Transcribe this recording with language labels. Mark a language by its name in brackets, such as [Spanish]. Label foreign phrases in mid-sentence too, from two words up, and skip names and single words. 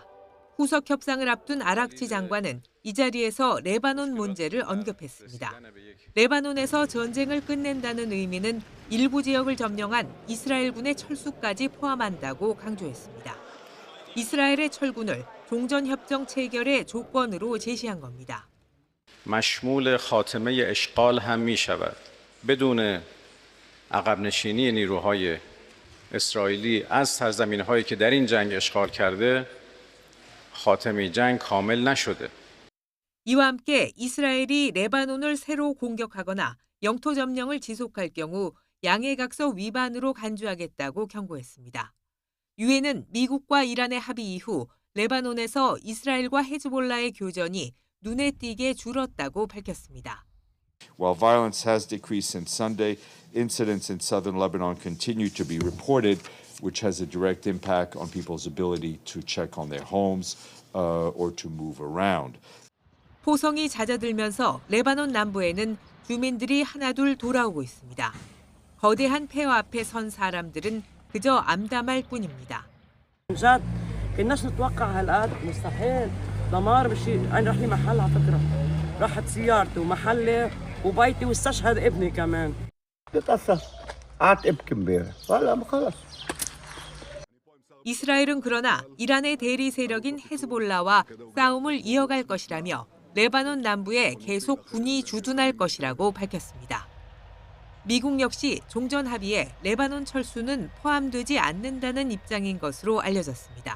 [Korean] 후속 협상을 앞둔 아락치 장관은 이 자리에서 레바논 문제를 언급했습니다. 레바논에서 전쟁을 끝낸다는 의미는 일부 지역을 점령한 이스라엘군의 철수까지 포함한다고 강조했습니다. 이스라엘의 철군을 종전협정 체결의 조건으로 제시한 겁니다. [Persian] مشمول خاتمه اشغال هم می‌شود. بدون عقب نشینی نیروهای اسرائیلی از سرزمین‌هایی که در این جنگ اشغال کرده خاتمه جنگ کامل نشده. [Korean] 이와 함께 이스라엘이 레바논을 새로 공격하거나 영토 점령을 지속할 경우 양해각서 위반으로 간주하겠다고 경고했습니다. 유엔은 미국과 이란의 합의 이후 레바논에서 이스라엘과 헤즈볼라의 교전이 눈에 띄게 줄었다고 밝혔습니다. [English] While violence has decreased since Sunday, incidents in southern Lebanon continue to be reported, which has a direct impact on people's ability to check on their homes or to move around. [Korean] 포성이 잦아들면서 레바논 남부에는 주민들이 하나둘 돌아오고 있습니다. 거대한 폐허 앞에 선 사람들은 그저 암담할 뿐입니다. [Arabic] كناش نتوقع هالقد مستحيل دمار بشيء انا رح لي محل على فكره راحت سيارتي ومحلي وبيتي واستشهد ابني كمان تتأثر قعدت ابكي امبارح هلا خلص [Korean] 이스라엘은 그러나 이란의 대리 세력인 헤즈볼라와 싸움을 이어갈 것이라며 레바논 남부에 계속 군이 주둔할 것이라고 밝혔습니다. 미국 역시 종전 합의에 레바논 철수는 포함되지 않는다는 입장인 것으로 알려졌습니다.